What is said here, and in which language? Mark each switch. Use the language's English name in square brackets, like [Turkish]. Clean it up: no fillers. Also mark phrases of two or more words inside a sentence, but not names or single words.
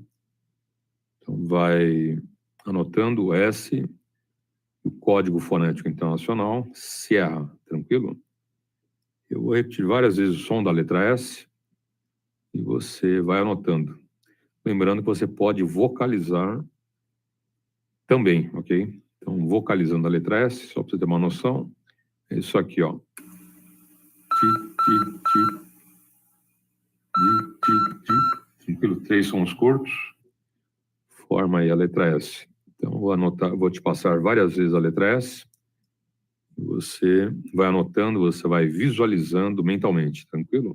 [Portuguese] Então, vai anotando o S, o código fonético internacional, Sierra, tranquilo? Eu vou repetir várias vezes o som da letra S e você vai anotando. Lembrando que você pode vocalizar também, ok? Então, vocalizando a letra S, só para você ter uma noção, é isso aqui, ó. Ti, ti, ti. Di, ti, ti. Tranquilo? 3 sons curtos. Forma aí a letra S. Então, vou anotar, vou te passar várias vezes a letra S. Você vai anotando, você vai visualizando mentalmente, tranquilo?